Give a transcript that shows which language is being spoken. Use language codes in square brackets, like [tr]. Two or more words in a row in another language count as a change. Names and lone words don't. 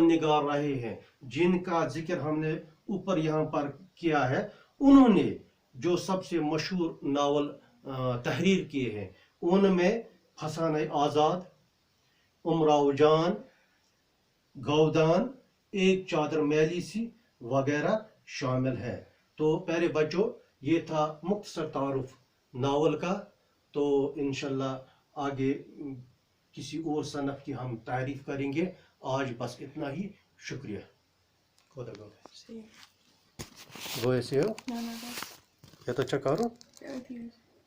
[ur] نگار رہے ہیں جن کا ذکر ہم نے اوپر یہاں پر کیا ہے، انہوں نے جو سب سے مشہور ناول تحریر کیے ہیں ان میں فسانۂ آزاد، امراؤ جان، گئودان، ایک چادر میلی سی وغیرہ شامل ہے. تو پیارے بچو، یہ تھا مختصر تعارف ناول کا. تو انشاءاللہ آگے کسی اور صنف کی ہم تعریف کریں گے. آج بس اتنا ہی، شکریہ۔ خدا [es] Sí. Voy a decir, No, no, no. ¿ya está chacaro? Gracias.